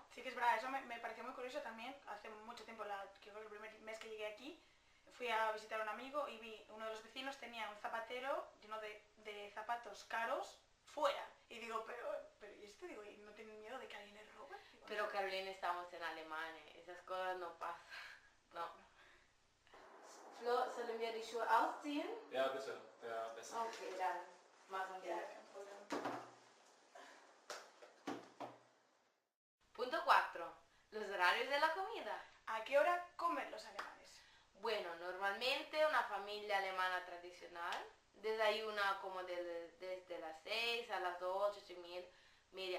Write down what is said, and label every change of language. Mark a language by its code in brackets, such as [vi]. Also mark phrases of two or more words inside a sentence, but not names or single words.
[es] Sí que es verdad, eso me pareció muy curioso también. Hace mucho tiempo, creo que el primer mes que llegué aquí, fui a visitar a un amigo y vi uno de los vecinos tenía un zapatero lleno de zapatos caros fuera. Y digo, pero ¿y esto? Digo, ¿y no tienen miedo de que alguien les robe? Digo, Pero no. Carolina, estamos en Alemania, esas cosas no pasan. No. [de] Flo, ¿sollen wir die Schuhe ausziehen? Ja, bitte. Wäre besser. Okay, dann machen wir. [es] Punto 4. Los horarios de la comida. ¿A qué hora comen los alemanes? Bueno, normalmente una familia alemana tradicional desayuna como desde las 6 a las 8, 8:30.